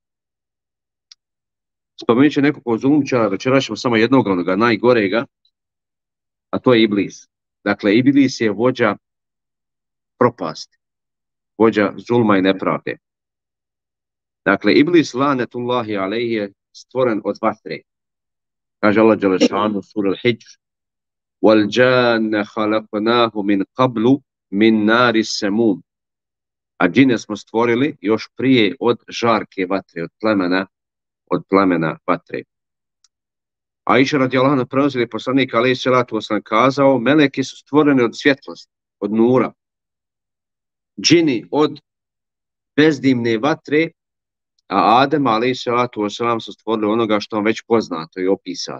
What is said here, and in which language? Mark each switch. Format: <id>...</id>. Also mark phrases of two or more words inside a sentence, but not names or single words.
<bs>Spomenut će nekoliko zulumćara, večeras ćemo samo jednog onoga najgorega, a to je Iblis. Dakle, Iblis je vođa propasti, vođa zulma i nepravde. Dakle, Iblis,</bs> <ar>لعنة الله عليه,</ar> <bs>je stvoren od vatre. Kaže Allah dželešanu sura Al-Hijr:</bs> <ar>"والجان خلقناه من قبل من نار السموم."</ar> <bs>A džine smo stvorili još prije od žarke vatre, od plamena vatre. Aisha</bs> <ar>رضي الله عنها</ar> <bs>prenosi poslanik</bs> <ar>عليه الصلاة والسلام</ar> <bs>kazao: meleki su stvoreni od svjetlosti, od nura. Džini od bezdimne vatre, a Adem</bs> <ar>عليه الصلاة والسلام</ar> <bs>su stvorili onoga što vam već poznato i opisano.</bs>